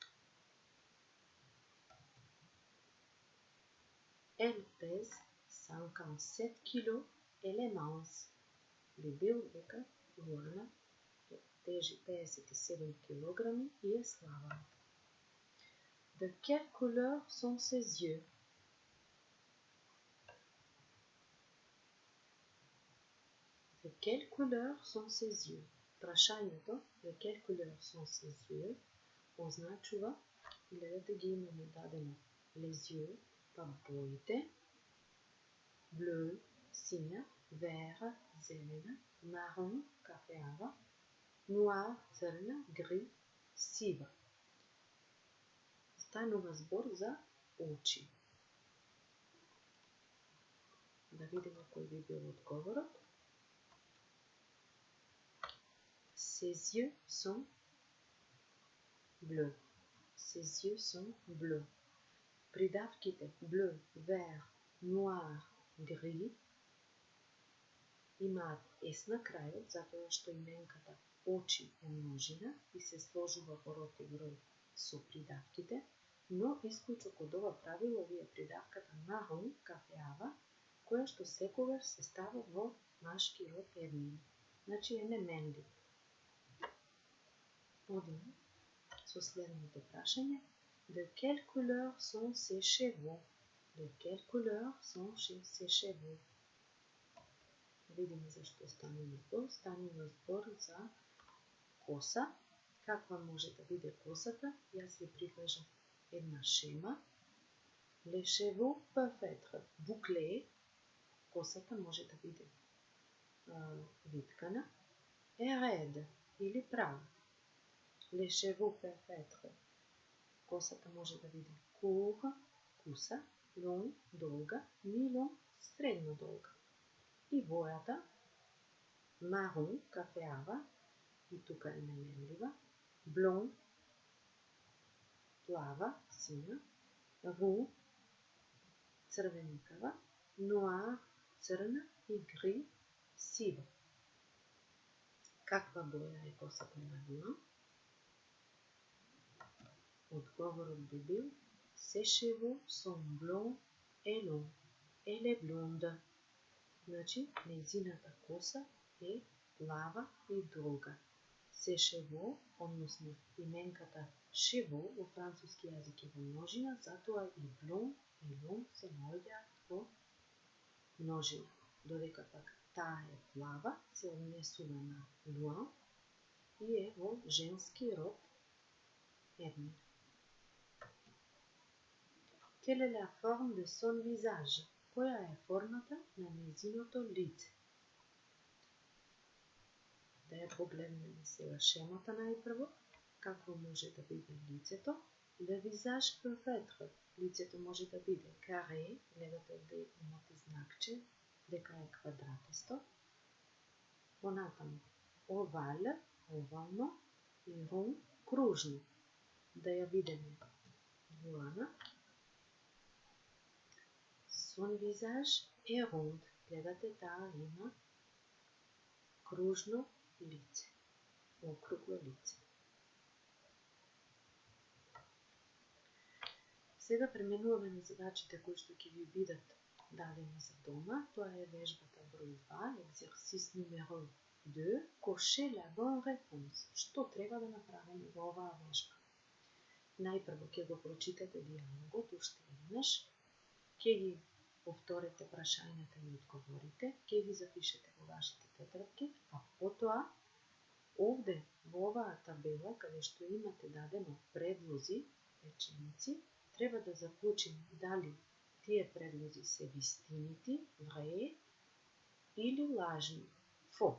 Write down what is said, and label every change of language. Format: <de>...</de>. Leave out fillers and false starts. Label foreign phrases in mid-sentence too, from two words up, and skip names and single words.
<fr>Elle pèse 57 kg, elle est mince.</fr> <mk>Би бил дека Луана тежи 57 kg и е слаба.</mk> <fr>De quelle couleur sont ses yeux? De quelle couleur sont ses yeux?</fr> <mk>Прашањето</mk> <fr>de quelle couleur sont ses yeux</fr> <mk>означува, гледате ги имаме дадено</mk> <fr>les yeux,</fr> <mk>па боите,</mk> <fr>bleu, сиња, vert, зелена, marron, кафеава, noir,</fr> <mk>црна, gris, сива. Станува збор за очи. Да видиме кој би бил одговорот.</mk> <fr>Ses yeux sont bleus. Ses yeux sont bleus.</fr> <mk>Придавките</mk> <fr>bleu, vert, noir, gris</fr> <mk>имаат S на крајот, затоа што именката очи е множина и се сложува во род и број со придавките, но исклучок од ова правило ви е придавката marron, кафеава, која што секогаш се става во машки род еднина. Значи е неменлив. Одиме со следното прашање.</mk> <fr>De quelle couleur sont ses cheveux? De quelle couleur sont ses cheveux?</fr> <mk>Видимо зашто станува збор. Станува збор за коса. Каква може да биде косата? Јас ви прикажав една шема.</mk> <fr>Les cheveux peuvent être bouclés.</fr> <mk>Косата може да биде виткана.</mk> <fr>Et raide</fr> <mk>или права.</mk> <fr>Les cheveux peuvent être.</fr> <mk>Косата може да биде court, куса, long, долга, mi-long, средно долга. И бојата marron, кафеава, и тука е неменлива, blond, плава, сина, roux, црвеникава, noir, црна и gris, сива. Каква боја е косата на Луан? Одговорот би бил</mk> <fr>Ses cheveux sont blonds et longs. Elle est blonde.</fr> <mk>Значи, незината коса е плава и долга.</mk> <fr>Ses cheveux,</fr> <mk>односно именката cheveux во француски јазик е во множина, затоа и blond и long се наоѓаат во множина. Додека пак таа е плава, се однесува на Луан и е во женски род еднина.</mk> <fr>Quelle est la forme de son visage?</fr> <mk>Која е формата на нејзиното лице? Да ја погледнеме сега шемата најпрво. Какво може да биде лицето?</mk> <fr>Le visage peut être.</fr> <mk>Лицето може да биде каре, гледате овде имате знакче, дека е квадратесто. Понатаму овал, овално и рон, кружно. Да ја видиме Луана. Son visage est rond. Гледате, таа има кружно лице, округло лице. Сега преминуваме на задачите кои што ќе ви бидат дадени за дома. Тоа е вежбата број 2,</mk> <fr>exercice numéro</fr> <mk>2,</mk> <fr>cocher la bonne réponse.</fr> <mk>Што треба да направиме во оваа вежба? Најпрво ќе го прочитате диалогот уште еднаш, ќе ги повторете прашањата и одговорите, ќе ги запишете во вашите тетрадки, а потоа овде во оваа табела каде што имате дадено предлози, реченици, треба да заклучиме дали тие предлози се вистинити, vrai или лажни, faux.</mk>